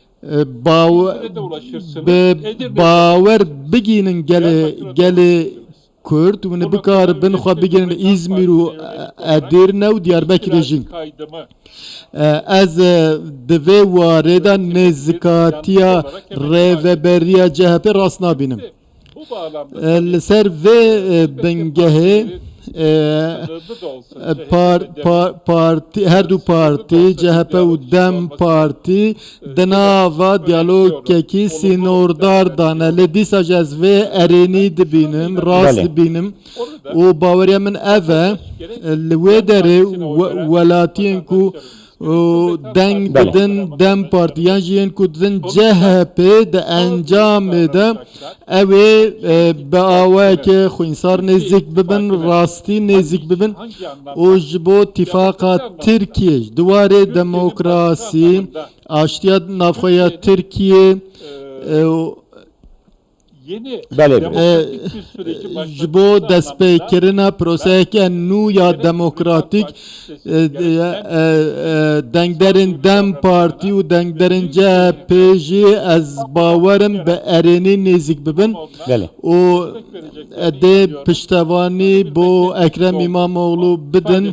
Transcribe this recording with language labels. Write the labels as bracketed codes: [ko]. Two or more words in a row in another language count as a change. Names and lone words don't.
[ku] bawer bigînin gelê Kurd û ne bikaribin xwe bigrin İzmir û Edirne û Diyarbekirê jî. [tr] Kaydımı [ku] Ez divê warê de nêzîkatiya rêveberiya CHP rast nabînim. [tr] bu bağlamda [ku] Li ser vê bingehê [tr] sınırlı da olsa [ku] parti her du parti CHP û Dem Parti di nava diyalogekî sînordar dane li dîsa ji ez vê erênî dibînim rast Belê. dibînim [tr] orada [ku] û baweriya min ev e li wê derê welatiyên ku deng Belê. didin Dem Partiyan jî yên ku didin CHP di encamê de ew ê bi awayekê xwînsar nêzik bibin rastî nêzik bibin [tr] hangi anlamda [ku] û ji bo tîfaqa Tirkiye ji duwarê demokrasî aştiya navxweya Tirkiye [tr] yeni [ku] Belê. [tr] demokratik bir süreci [ku] ji bo destpêkirina proseyeke nû ya demokratîk dengderên Dem Partî û dengderên CHP jî ez bawerim bi erênî nêzik bibin Belê. û dê piştevanî bo Ekrem İmamoğlu bidin